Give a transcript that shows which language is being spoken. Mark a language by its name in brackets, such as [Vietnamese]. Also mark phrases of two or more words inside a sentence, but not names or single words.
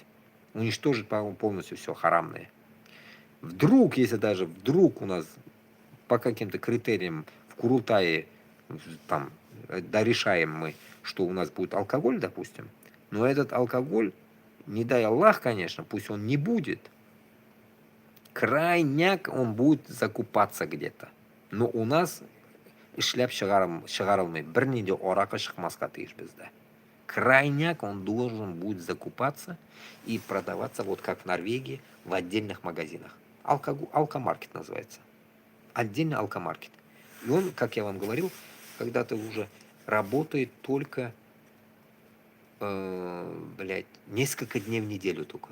[Russian] Уничтожить полностью все харамное. Вдруг, если даже вдруг у нас по каким-то критериям в Курултае там дорешаем мы, что у нас будет алкоголь, допустим, но этот алкоголь, не дай Аллах, конечно, пусть он не будет, крайняк он будет закупаться где-то. Но у нас [Tatar] эшләп чыгарылмый, бернинди аракы чыкмаска тиеш бездә. [Russian] Крайняк он должен будет закупаться и продаваться, вот как в Норвегии, в отдельных магазинах. Алкомаркет называется. Отдельный алкомаркет. И он, как я вам говорил, когда-то уже работает только, блядь, несколько дней в неделю только.